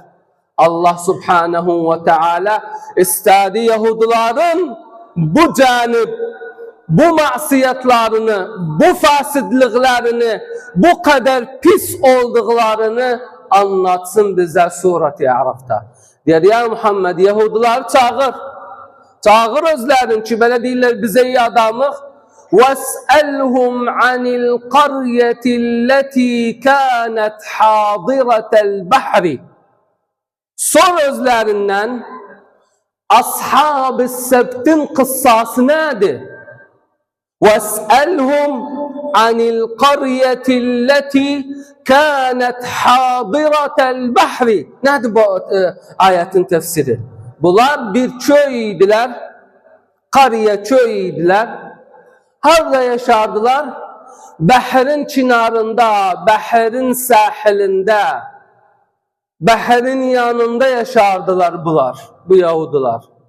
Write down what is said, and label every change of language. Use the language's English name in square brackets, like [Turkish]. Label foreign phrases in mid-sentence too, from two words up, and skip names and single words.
[Azerbaijani] Allah Subhanahu ve Teala istedi Yahudilerin bu canip, bu masiyatlarını, bu fasidliklerini, bu kadar pis olduklarını anlatsın bize Surat-ı Araf'ta. Der ya Muhammed, Yahudiler çağır. Çağır özlerin ki böyle deyirler bize iyi adamıq. [Arabic] وَاسْأَلْهُمْ عَنِ الْقَرْيَةِ الَّتِي كَانَتْ حَاضِرَةَ الْبَحْرِ. [Azerbaijani] Sor özlerinden Ashab-ı Sebt'in kıssası nedir? [Arabic] وَاسْأَلْهُمْ عَنِ الْقَرْيَةِ الَّتِي كَانَتْ حَاضِرَةَ الْبَحْرِ. [Azerbaijani] Nedir bu ayetin tefsiri? Bunlar bir köydüler, kariye köydüler. Harda yaşardılar? Behrin çınarında, behrin sahilinde, behrin yanında yaşardılar bunlar, bu Yahudiler.